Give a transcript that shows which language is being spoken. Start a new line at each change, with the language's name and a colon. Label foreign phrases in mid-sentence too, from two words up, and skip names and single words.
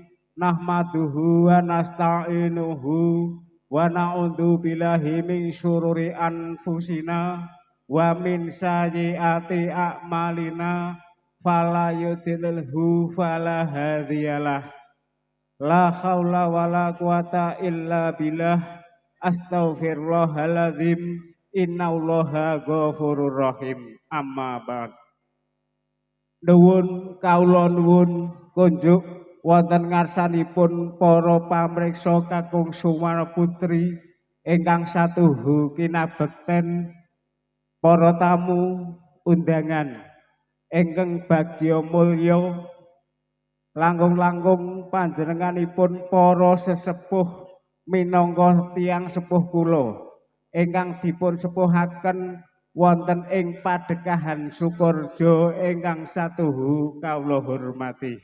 Arabic: نحمده ونستعينه ونعوذ بالله من شرور أنفسنا ومن سيئات أعمالنا. فلا يضله فلا هادي له. لا حول ولا قوة إلا بالله. أستغفر الله العظيم. إن الله غفور رحيم. أما بعد.
Javanese: Nuwun kawula nuwun kunjuk wonten ngarsanipun para pamriksa kakung Sumana Putri ingkang satuhu kinabekten, para tamu undangan ingkang bagya mulya, langkung-langkung panjenenganipun para sesepuh minangka tiyang sepuh kula ingkang dipun sepuhaken wonten ing Padekahan Sukorejo ingkang satuhu kawula hormati.